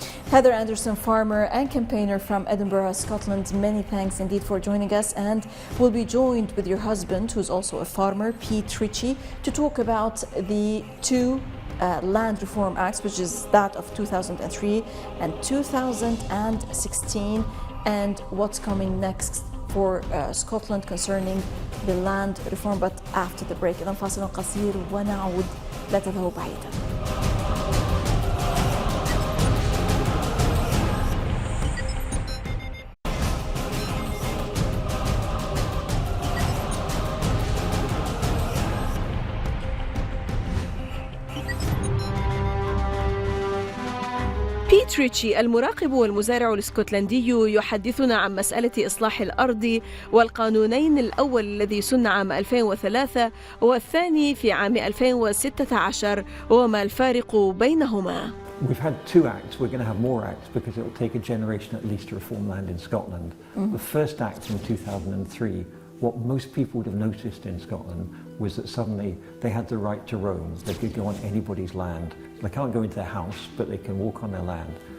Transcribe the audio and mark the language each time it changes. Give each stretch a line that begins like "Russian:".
English: Heather Anderson, farmer and campaigner from Edinburgh, Scotland, many thanks indeed for joining us, and we'll be joined with your husband, who's also a farmer, Pete Ritchie, to talk about the two land reform acts, which is that of 2003 and 2016, and what's coming next for Scotland concerning the land reform, but after the break.
Arabic: إذن فاصل قصير ونعود، لا تذهبوا بعيدا. بيت ريتشي المراقب والمزارع الاسكتلندي يحدثنا عن مسألة إصلاح الأرض والقانونين، الأول الذي سن عام 2003 والثاني في عام 2016، وما الفارق بينهما.
English: We've had 2 acts, we're going to have more acts because it will take a generation at least to reform land in Scotland. The first act in 2003, what most people would have noticed in Scotland was that suddenly they had the right to roam. They could go on anybody's land. They can't go into their house, but they can walk on their land.